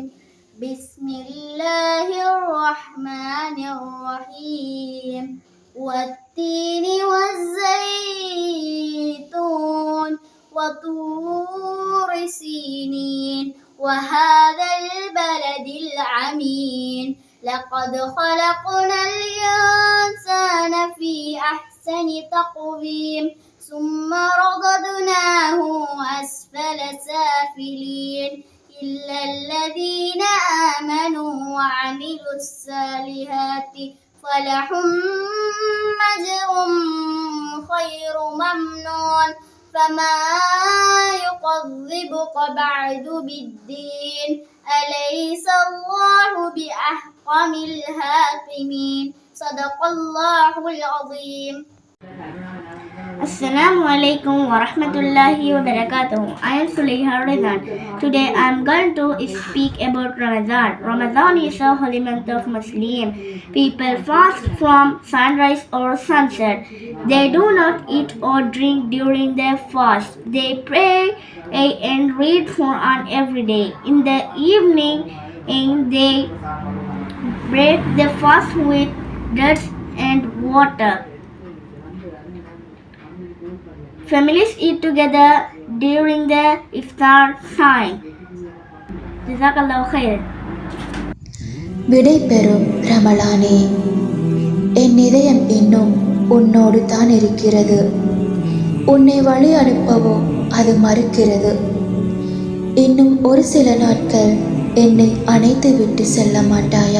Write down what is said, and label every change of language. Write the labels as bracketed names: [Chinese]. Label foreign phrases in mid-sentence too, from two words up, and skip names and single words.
[Arabic] بسم الله الرحمن الرحيم. والتين والزيتون وطور سينين وهذا البلد الأمين. لقد خلقنا الإنسان في أحسن تقويم ثم رددناه أسفل سافلين إلا الذين آمنوا وعملوا الصالحات فلهم أجر غير ممنون فما يكذبك بعد بالدين أليس الله بأحكم الحاكمين صدق الله العظيم. السلام عليكم ورحمة الله وبركاته. [English] I am Sulaiha Rizan. Today I am going to speak about Ramadan. Ramadan is a holy month of Muslim. People fast from sunrise or sunset. They do not eat or drink during their fast. They pray and read Quran every day. In the evening, they break the fast with dates and water. Families eat together during the iftar time. [Arabic] جزاك الله خير. [Tamil] விடை பெறும் ரமலானே, என் இதயம் இன்னும் உன்னோடு தான் இருக்கிறது. உன்னை வழி அனுப்பவோ அது மறுக்கிறது. இன்னும் ஒரு சில நாட்கள் என்னை அணைத்து விட்டு செல்ல மாட்டாயா?